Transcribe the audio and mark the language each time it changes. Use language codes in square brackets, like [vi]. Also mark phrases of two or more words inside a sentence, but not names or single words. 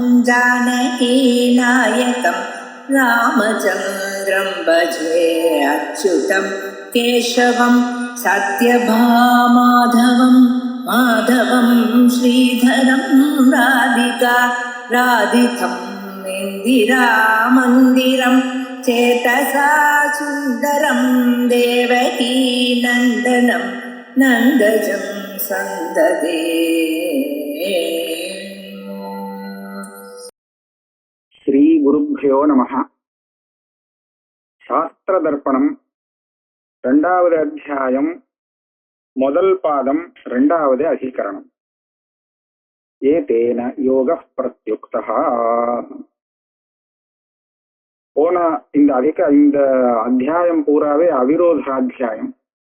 [sa] जानकीनायकं रामचन्द्रं भजे अच्युतं केशवं सत्यभामाधवं माधवं श्रीधरं राधितं इन्दिरामन्दिरं चेतसा सुन्दरं देवकी नन्दनं नन्दजं सन्ददे. श्री गुरुभ्यो नमः. [ta] शास्त्र दर्पणम ரெண்டாவது அத்தியாயம் முதல் பாதம் இரண்டாவது அதிகரணம். [sa] एतेन योगः प्रत्युक्तः. [ta] போன இந்த அத்தியாயம் பூராவே அவிரோதாத்தியாயம்.